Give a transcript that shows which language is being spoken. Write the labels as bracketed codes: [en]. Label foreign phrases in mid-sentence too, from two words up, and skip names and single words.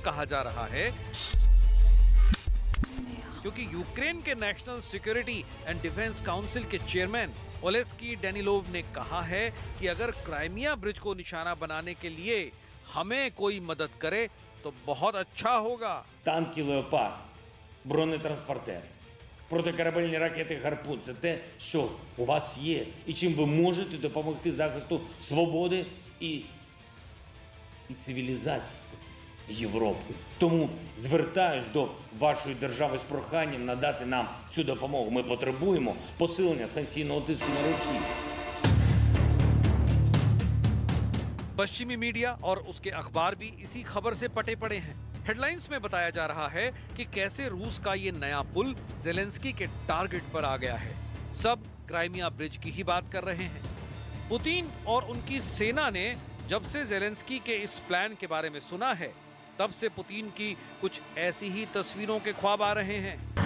[hi] ऐसा इसलिए कहा जा रहा है क्योंकि यूक्रेन के नेशनल सिक्योरिटी एंड डिफेंस काउंसिल के चेयरमैन ओलेस्की डेनिलोव ने कहा है कि अगर क्राइमिया ब्रिज को निशाना बनाने के लिए हमें कोई मदद करे तो बहुत अच्छा होगा। [uk] Танки «Леопард», бронетранспортери, протикорабельні ракети «Гарпун» – це те, що у вас є, і чим ви можете допомогти захисту свободи і цивілізації Європи. Тому звертаюсь до вашої держави з проханням надати нам цю допомогу. Ми потребуємо посилення санкційного тиску на Росію. [hi] पश्चिमी मीडिया और उसके अखबार भी इसी खबर से पटे पड़े हैं। हेडलाइंस में बताया जा रहा है कि कैसे रूस का ये नया पुल जेलेंस्की के टारगेट पर आ गया है। सब क्राइमिया ब्रिज की ही बात कर रहे हैं। पुतिन और उनकी सेना ने जब से जेलेंस्की के इस प्लान के बारे में सुना है, तब से पुतिन की कुछ ऐसी ही तस्वीरों के ख्वाब आ रहे हैं।